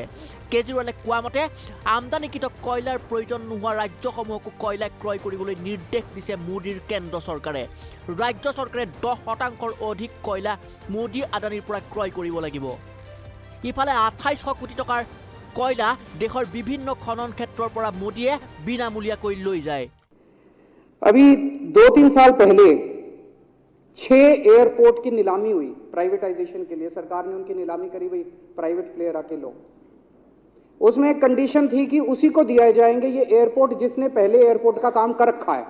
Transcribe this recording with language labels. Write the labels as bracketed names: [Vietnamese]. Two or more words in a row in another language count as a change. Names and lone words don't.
[Assamese] কেজৰিৱালে কোৱা মতে আমদানিকৃত কয়লাৰ প্ৰয়োজন নোহোৱা ৰাজ্যসমূহকো কয়লা ক্ৰয় কৰিবলৈ নিৰ্দেশ দিছে মোদীৰ কেন্দ্ৰ চৰকাৰে। ৰাজ্য চৰকাৰে 10%ৰ অধিক কয়লা মোদী আদানীৰ পৰা ক্ৰয় কৰিব লাগিব। ইফালে 2800 কোটি টকাৰ কয়লা দেশৰ বিভিন্ন খনন ক্ষেত্ৰৰ পৰা মোদীয়ে বিনামূলীয়াকৈ লৈ যায়। [Hindi] अभी 2-3 साल पहले 6 एयरपोर्ट की नीलामी हुई प्राइवेटाइजेशन के लिए। सरकार ने उनकी नीलामी करी, भाई [English] private player [Hindi] आके लो। उसमें एक कंडीशन थी कि उसी को दिया जाएंगे ये एयरपोर्ट जिसने पहले एयरपोर्ट का काम कर रखा है।